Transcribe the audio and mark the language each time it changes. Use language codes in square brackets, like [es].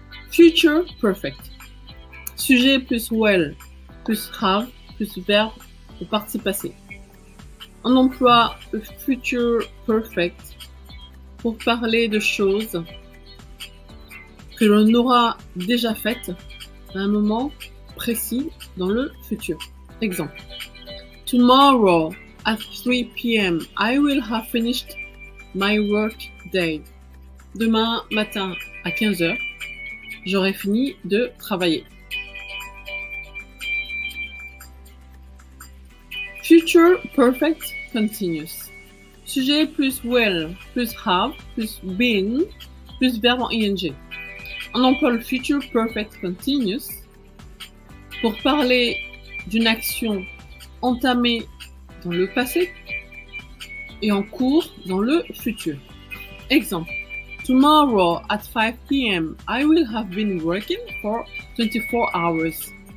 [fr] Future perfect. Sujet plus will plus have plus verbe au participe passé. On emploie le future perfect pour parler de choses que l'on aura déjà faites à un moment précis dans le futur. [en] Exemple. Tomorrow at 3 p.m. I will have finished my work day. [fr] Demain matin à 15 heures, j'aurai fini de travailler. [en] Future perfect continuous. [fr] Sujet plus will plus have plus been plus verbe en ing. On emploie le future perfect continuous pour parler d'une action entamée dans le passé et en cours dans le futur. [en] Exemple. Tomorrow at 5 p.m. I will have been working for 24 hours.